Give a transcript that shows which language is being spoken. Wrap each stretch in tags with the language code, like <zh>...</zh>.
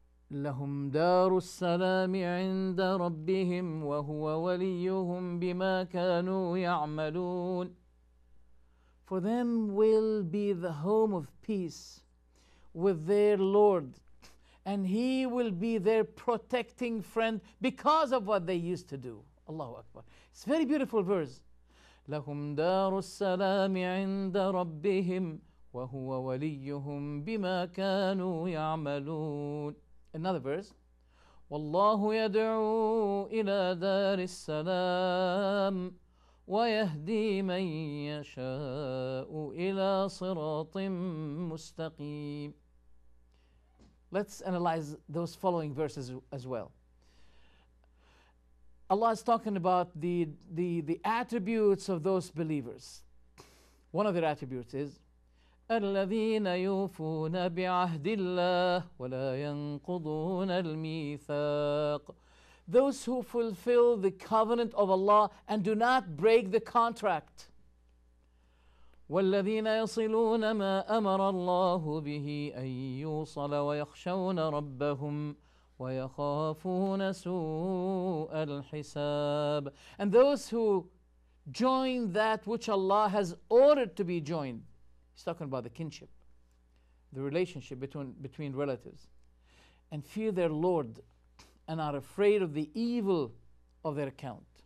<ar>لهم دار السلام عند ربهم وهو وليهم بما كانوا يعملون.</ar> <en>For them will be the home of peace with their Lord, and He will be their protecting friend because of what they used to do. Allahu Akbar. It's a very beautiful verse.</en> <ar>لهم دار السلام عند ربهم وهو وليهم بما كانوا يعملون.</ar> <en>Another verse.</en> <ar>والله يدعو إلى دار السلام ويهدي من يشاء إلى صراط مستقيم.</ar> <en>Let's analyze those following verses as well. Allah is talking about the attributes of those believers. One of their attributes is</en> <ar>الذين يوفون بعهد الله ولا ينقضون الميثاق.</ar> <en>Those who fulfill the covenant of Allah and do not break the contract.</en> <ar>والذين يصلون ما أمر الله به أن يوصل ويخشون ربهم ويخافون سوء الحساب.</ar> <en>And those who join that which Allah has ordered to be joined. He's talking about the kinship, the relationship between relatives, and fear their Lord and are afraid of the evil of their account.</en>